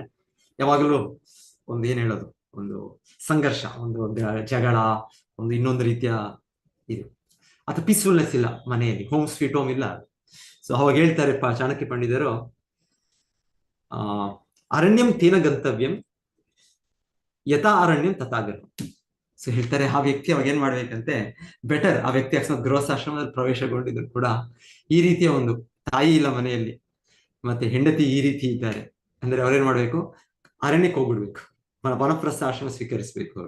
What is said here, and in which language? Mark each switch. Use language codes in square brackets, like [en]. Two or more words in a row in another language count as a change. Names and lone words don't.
[kn] ಯಾವಾಗಲೂ ಒಂದು ಏನ್ ಹೇಳೋದು, ಒಂದು ಸಂಘರ್ಷ, ಒಂದು ಜಗಳ, ಒಂದು ಇನ್ನೊಂದು ರೀತಿಯ ಇದು, ಅಥವಾ ಪೀಸ್ಫುಲ್ನೆಸ್ ಇಲ್ಲ ಮನೆಯಲ್ಲಿ. [en] home sweet home [kn] ಇಲ್ಲ. ಸೊ ಅವಾಗ ಹೇಳ್ತಾರೆ ಚಾಣಕ್ಯ ಪಂಡಿತರು, [sa] अरण्यं तेन गन्तव्यं यथा अरण्यं तथागर्भ. [kn] ಸೊ ಹೇಳ್ತಾರೆ ಆ ವ್ಯಕ್ತಿ ಅವಾಗ ಏನ್ ಮಾಡ್ಬೇಕಂತೆ, ಬೆಟರ್ ಆ ವ್ಯಕ್ತಿ ಅಕಸ್ಮಾತ್ ಗೃಹಸ್ಥಾಶ್ರಮದಲ್ಲಿ ಪ್ರವೇಶಗೊಂಡಿದ್ರು ಕೂಡ ಈ ರೀತಿಯ ಒಂದು ತಾಯಿ ಇಲ್ಲ ಮನೆಯಲ್ಲಿ, ಮತ್ತೆ ಹೆಂಡತಿ ಈ ರೀತಿ ಇದ್ದಾರೆ ಅಂದ್ರೆ ಅವ್ರೇನ್ ಮಾಡ್ಬೇಕು, ಅರಣ್ಯಕ್ಕೆ ಹೋಗ್ಬಿಡ್ಬೇಕು, ವನಪ್ರಸ್ಥ ಆಶ್ರಮ ಸ್ವೀಕರಿಸ್ಬೇಕು ಅವರು.